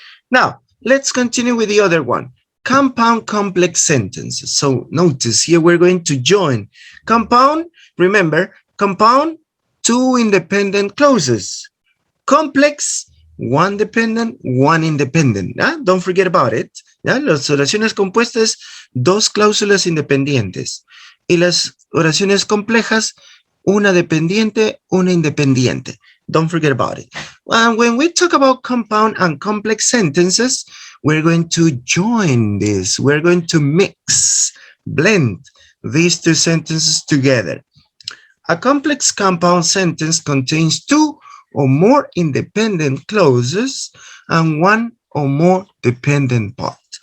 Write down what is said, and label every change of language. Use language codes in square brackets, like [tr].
[en] Now, let's continue with the other one. Compound complex sentences. So notice here we're going to join compound. Remember, compound, two independent clauses. Complex, one dependent, one independent. Don't forget about it. [es] Las oraciones compuestas, dos cláusulas independientes. Y las oraciones complejas, una dependiente, una independiente. [en] Don't forget about it. When we talk about compound and complex sentences, we're going to join this. We're going to mix, blend these two sentences together. A complex compound sentence contains two or more independent clauses and one or more dependent part.